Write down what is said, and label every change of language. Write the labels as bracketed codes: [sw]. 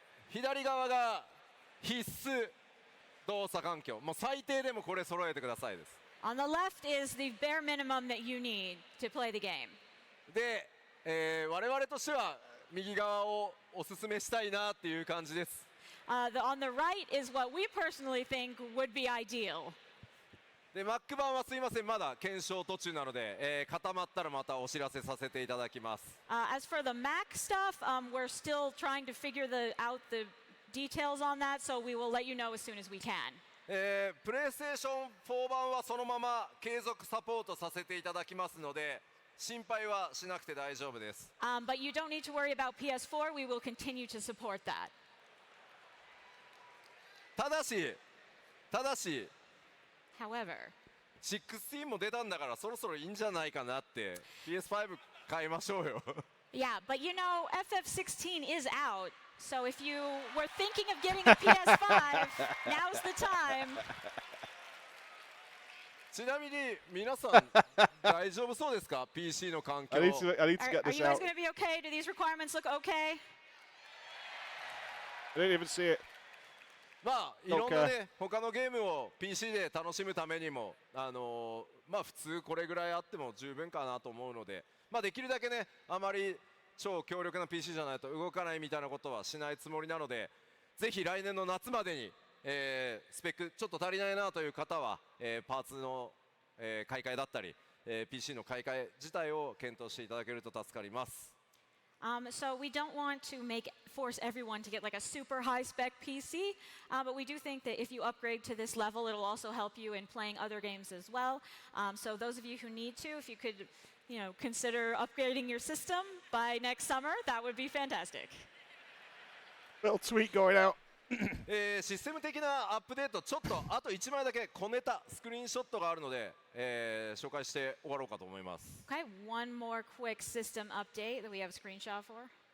[ja] 左側が必須動作環境、もう最低でもこれ揃えてくださいです。 [en] On the left is the bare minimum that you need to play the game. [ja] で、我々としては右側をおすすめしたいなっていう感じです。 [en] On the right is what we personally think would be ideal. [ja] で Mac 版はすいません、まだ検証途中なので、固まったらまたお知らせさせていただきます。 [en] As for the Mac stuff, we're still trying to figure out the details on that, so we will let you know as soon as we can. [ja] プレイステーション4版はそのまま継続サポートさせていただきますので、心配はしなくて大丈夫です。 [en] But you don't need to worry about PS4. We will continue to support that. [ja] ただし [en] However, [ja] 16も出たんだからそろそろいいんじゃないかなって。 PS5 買いましょうよ。 [en] yeah, but you know, FF16 is out. So if you were thinking of getting a PS5, now's the time. [ja] ちなみに皆さん大丈夫そうですか PC の環境。 [en] I need to get Are this you guys out. going to be okay? Do these requirements look okay? I didn't even see it. [ja] まあいろんなね他のゲームを PC で楽しむためにもまあ普通これぐらいあっても十分かなと思うので、まあできるだけねあまり超強力な PC じゃないと動かないみたいなことはしないつもりなので、ぜひ来年の夏までに、スペックちょっと足りないなという方は、パーツの、買い替えだったり、PC の買い替え自体を検討していただけると助かります。 [en] So we don't want to force everyone to get like a super high spec PC, but we do think that if you upgrade to this level, it'll also help you in playing other games as well. So those of you who need to, if you could, consider upgrading your system by next summer, that would be fantastic. Little tweet going out. [ja] システム的なアップデート、ちょっとあと1枚だけ小ネタスクリーンショットがあるので、紹介して終わろうかと思います。 [en] Okay, one more quick system update that we have a screenshot for.